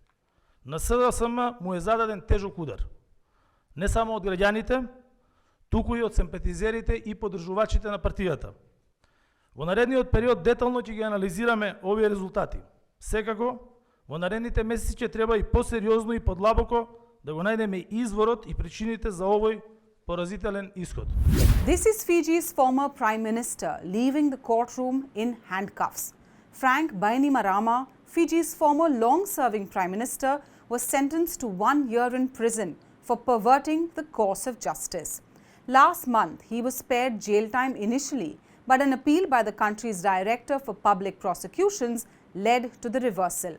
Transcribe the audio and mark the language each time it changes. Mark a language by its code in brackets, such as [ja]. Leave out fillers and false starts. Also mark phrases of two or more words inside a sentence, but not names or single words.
[mk] На СДСМ му е зададен тежок удар. Не само од граѓаните, туку и од симпатизерите и поддржувачите на партијата. Во наредниот период детално ќе ги анализираме овие резултати. Секако, во наредните месеци ќе треба и посериозно и подлабоко да го најдеме изворот и причините за овој поразителен исход. [en] This is Fiji's former Prime Minister leaving the courtroom in handcuffs. Frank Bainimarama, Fiji's former long-serving Prime Minister, was sentenced to 1 year in prison for perverting the course of justice. Last month, he was spared jail time initially, but an appeal by the country's Director for Public Prosecutions led to the reversal.